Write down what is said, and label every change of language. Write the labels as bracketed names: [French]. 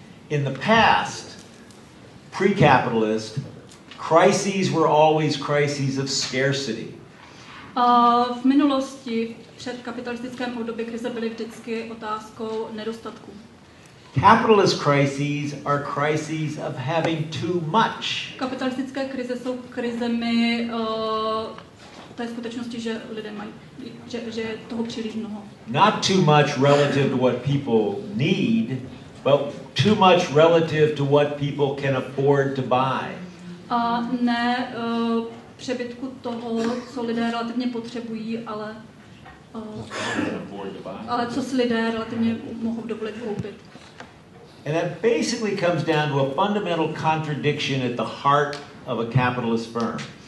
[English] In the past, pre-capitalist, crises were always crises of scarcity. [Czech] V minulosti, před kapitalistickém období, krize byly vždycky otázkou nedostatku. [English] Capitalist crises are crises of having too much. [Czech] Kapitalistické krize jsou krizemi té skutečnosti, že lidé mají, že je toho příliš mnoho. [English] Not too much relative to what people need, but too much relative to what people can afford to buy. [Czech] A ne přebytku toho, co lidé relativně potřebují, ale co si lidé relativně mohou dovolit koupit. [English] And that basically comes down to a fundamental contradiction at the heart of a capitalist firm.